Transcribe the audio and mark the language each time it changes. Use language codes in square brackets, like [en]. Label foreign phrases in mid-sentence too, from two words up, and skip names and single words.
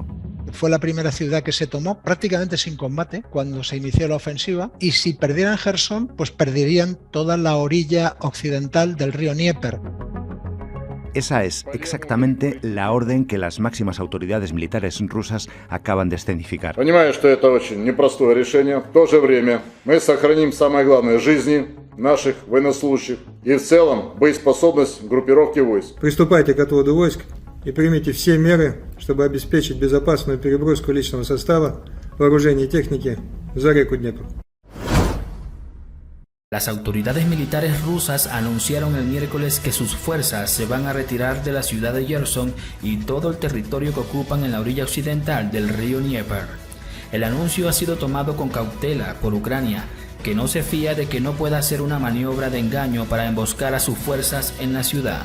[es] Fue la primera ciudad que se tomó prácticamente sin combate cuando se inició la ofensiva, y si perdieran Jersón, pues perderían toda la orilla occidental del río Dnieper. Esa es exactamente la orden que las máximas autoridades militares rusas acaban de escenificar. [ru] Понимаю, что это очень непростое решение. В то же время мы сохраним самое главное — жизни наших военнослужащих и в целом боеспособность группировки войск. Приступайте к отводу войск и примите все меры, чтобы обеспечить безопасную переброску личного состава, вооружения и техники за реку Днепр. [es] Las autoridades militares rusas anunciaron el miércoles que sus fuerzas se van a retirar de la ciudad de Gerson y todo el territorio que ocupan en la orilla occidental del río Dnieper. El anuncio ha sido tomado con cautela por Ucrania, que no se fía de que no pueda hacer una maniobra de engaño para emboscar a sus fuerzas en la ciudad.